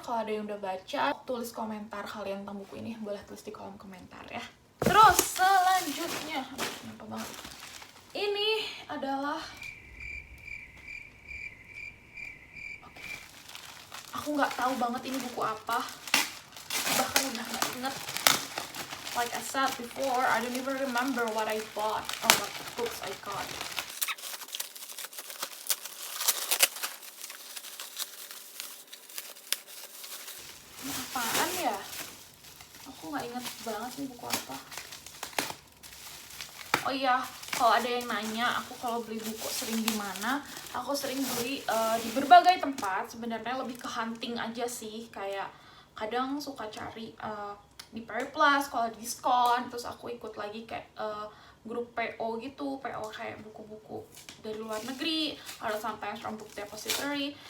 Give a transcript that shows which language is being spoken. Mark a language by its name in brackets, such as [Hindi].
[Indonesian] Kalau ada yang udah baca, tulis komentar kalian tentang buku ini, boleh tulis di kolom komentar ya. Terus selanjutnya, kenapa banget? adalah, aku nggak tahu banget ini buku apa, bahkan udah nggak inget. [English] Like I said before, I don't even remember what I bought or what books I got. [Indonesian] Ini apaan ya? Aku nggak inget banget nih buku apa. Oh iya, kalau ada yang nanya, aku kalau beli buku sering di mana? Aku sering beli di berbagai tempat. Sebenarnya lebih ke hunting aja sih. Kayak kadang suka cari di Periplus kalau diskon. Terus aku ikut lagi kayak grup PO gitu. PO kayak buku-buku dari luar negeri. Ada [English] sometimes from book depository.